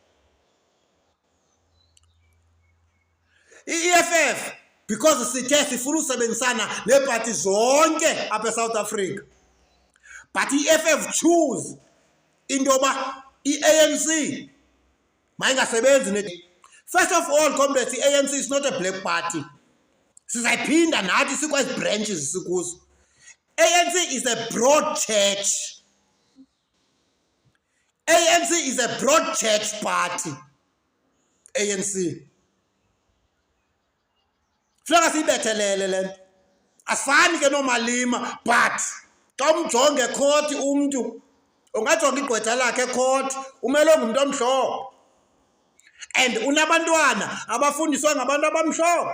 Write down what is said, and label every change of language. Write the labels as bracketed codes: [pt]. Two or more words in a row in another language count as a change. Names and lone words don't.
[xh] EFF because sithe sifuna usebenzisana neparty zonke apha eSouth Africa. But EFF choose indoba iANC mayingasebenzi ne. [en] First of all, comrades, ANC is not a black party. [xh] Sizayiphinda nathi sikwezi branches sikuzo. [en] ANC is a broad church. ANC is a broad church party. ANC. [xh] Flanga sibethelele lento. Asifani ke noMalema but xa umjonge ecourt umuntu ungajonga igqwetha lakhe ecourt umele ngumuntu omhlophe. And unabantwana abafundiswa ngabantu abamhlophe.